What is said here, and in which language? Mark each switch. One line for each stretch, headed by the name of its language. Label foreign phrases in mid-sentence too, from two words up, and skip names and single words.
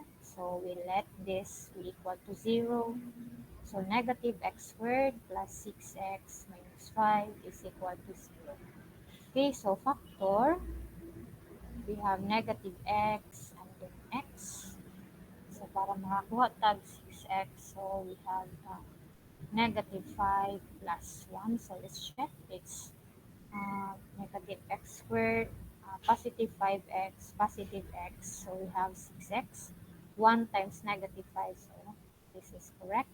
English: So we let this be equal to 0. So negative x squared plus 6x minus 5 is equal to 0. Okay, so factor, we have negative x and then x. So
Cebuano: para makakuha tag
English: 6x, so we have negative 5 plus 1. So let's check. It's negative x squared, positive 5x, positive x. So we have 6x. 1 times negative 5, so this is correct.